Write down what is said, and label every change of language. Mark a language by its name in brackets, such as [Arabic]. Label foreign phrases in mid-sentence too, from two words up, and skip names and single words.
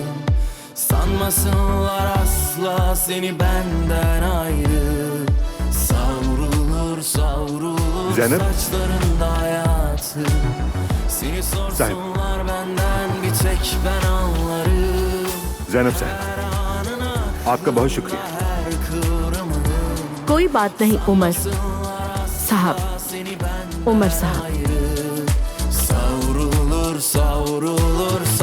[Turkish] Sanmasınlar asla seni benden ayrı. Savrulur savrulur Zainab. saçlarında hayatı. Seni sorsunlar benden bir tek ben anlarım. [Hindi] Zainab साहब, आपका बहुत शुक्रिया। कोई बात नहीं उमर साहब, उमर साहब। [Turkish] Savrulur savrulur